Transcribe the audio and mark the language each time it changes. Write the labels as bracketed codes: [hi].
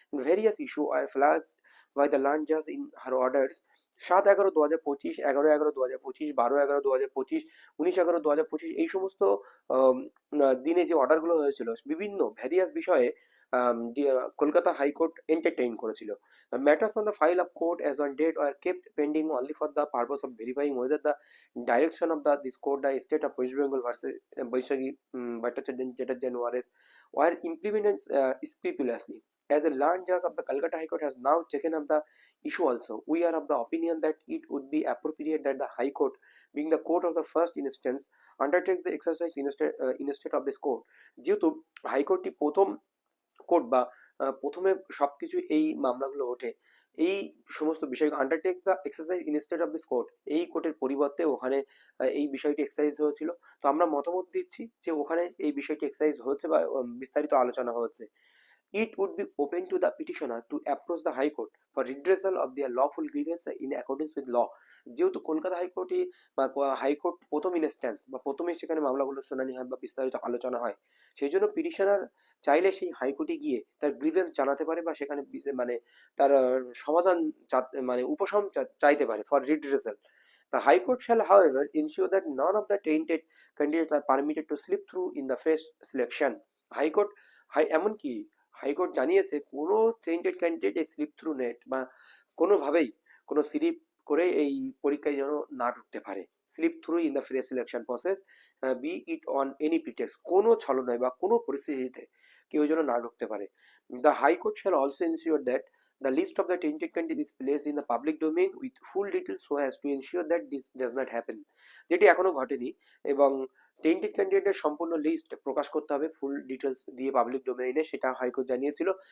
[en] various issue R ফ্লাশড by the learned জাজ in her orders [bn] 7/11/2025, 11/11/2025, 12/11/2025, 19/11/2025, এই সমস্ত দিনে যে অর্ডারগুলো হয়েছিল বিভিন্ন ভ্যারিয়াস বিষয়ে কলকাতা হাইকোর্ট এন্টারটেইন করেছিল। [en] Matters on the file of court as on date are kept pending only for the purpose of verifying whether the direction of the this court the state of West Bengal versus Baishakhi Bhattacharya whereas were implemented scrupulously. As a learned judge of the Calcutta High Court has now taken up the issue also, we are of the opinion that it would be appropriate that the High Court, being the court of the first instance, undertakes the exercise instead of this court. [bn] যেহেতু হাইকোর্টটি প্রথম court বা প্রথমে সবকিছু এই মামলাগুলো ওঠে, এই সমস্ত বিষয় [en] undertake the exercise instead of this court, [bn] এই কোর্টের পরিবর্তে ওখানে এই বিষয়টি এক্সারসাইজ হয়েছিল। তো আমরা মতামত দিচ্ছি যে ওখানে এই বিষয়টি এক্সারসাইজ হচ্ছে বা বিস্তারিত আলোচনা হচ্ছে। [en] It would be open to the petitioner to approach the High Court for redressal of their lawful grievance in accordance with law। [bn] যেহেতু কলকাতা হাইকোর্টে বা হাইকোর্ট প্রথম ইনস্ট্যান্স বা প্রথমে সেখানে মামলাগুলো শুনানি হয় বা বিস্তারিত আলোচনা হয়, সেই জন্য পিটিশনার চাইলে সেই হাইকোর্টে গিয়ে তার গ্রিভেন্স জানাতে পারে বা সেখানে মানে তার সমাধান মানে উপশম চাইতে পারে [en] For redressal. The High Court shall, however, ensure that none of the tainted candidates are permitted to slip through in the fresh selection। [bn] High court এমনকি হাইকোর্ট জানিয়েছে কোনো টেন্টেড ক্যান্ডিডেট এই স্লিপ থ্রু নেট বা কোনোভাবেই কোনো স্লিপ করে এই পরীক্ষায় যেন না ঢুকতে পারে। [en] slip through in the fresh selection process, be it on any pretext, [bn] কোনো ছলনায় বা কোনো পরিস্থিতিতে কেউ যেন না ঢুকতে পারে। [en] The high court shall also ensure that the list of the tainted candidate is placed in the public domain with full details so as to ensure that this does not happen। [bn] যেটি এখনো ঘটেনি, এবং টেন্টেড ক্যান্ডিডেটের সম্পূর্ণ list প্রকাশ করতে হবে full details দিয়ে public ডোমেইনে, সেটা হাইকোর্ট জানিয়েছিল।